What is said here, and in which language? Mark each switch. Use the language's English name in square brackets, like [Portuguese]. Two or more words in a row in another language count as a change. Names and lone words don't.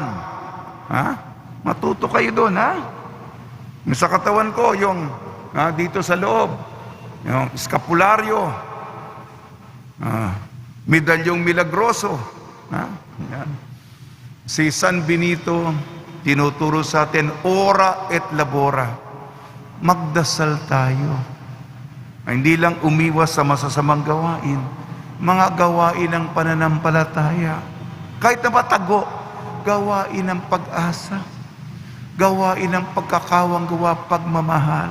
[Filipino] Matuto kayo doon, Sa katawan ko, yung dito sa loob, yung eskapularyo, medalyong milagroso. Yan. Si San Benito, tinuturo sa atin, [Latin] ora et labora. [Filipino] Magdasal tayo. Hindi lang umiwas sa masasamang gawain, mga gawain ng pananampalataya. Kahit na matago, gawain ng pag-asa, gawain ng pagkakawang gawa, pagmamahal.